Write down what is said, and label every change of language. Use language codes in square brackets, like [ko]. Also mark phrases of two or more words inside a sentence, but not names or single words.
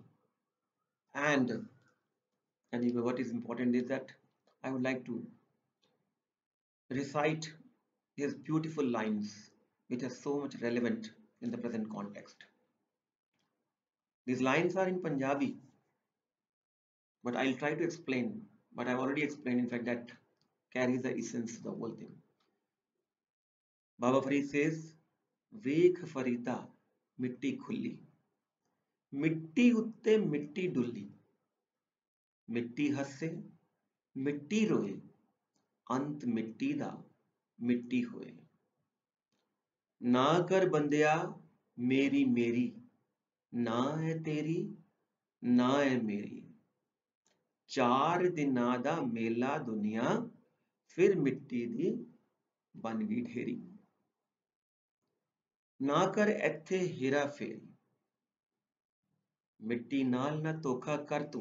[en] And anyway, what is important is that I would like to recite his beautiful lines, which are so much relevant in the present context. These lines are in Punjabi, but I'll try to explain. But I've already explained, in fact, that carries the essence of the whole thing. Baba Farid says, [pa] ਵੇਖ Farida, ਮਿੱਟੀ ਖੁੱਲ੍ਹੀ. ਮਿੱਟੀ ਉੱਤੇ ਮਿੱਟੀ ਡੁੱਲ੍ਹੀ. ਮਿੱਟੀ ਹੱਸੇ, ਮਿੱਟੀ ਰੋਏ. ਅੰਤ ਮਿੱਟੀ ਦਾ ਮਿੱਟੀ ਹੋਏ ਨਾ ਕਰ ਬੰਦਿਆ ਮੇਰੀ ਮੇਰੀ ਨਾ ਹੈ ਤੇਰੀ ਨਾ ਹੈ ਮੇਰੀ ਚਾਰ ਦਿਨਾ ਦਾ ਮੇਲਾ ਦੁਨੀਆ ਫਿਰ ਮਿੱਟੀ ਦੀ ਬਣ ਗਈ ਢੇਰੀ ਨਾ ਕਰ ਇੱਥੇ ਹੇਰਾ ਫੇਰੀ ਮਿੱਟੀ ਨਾਲ ਨਾ ਧੋਖਾ ਕਰ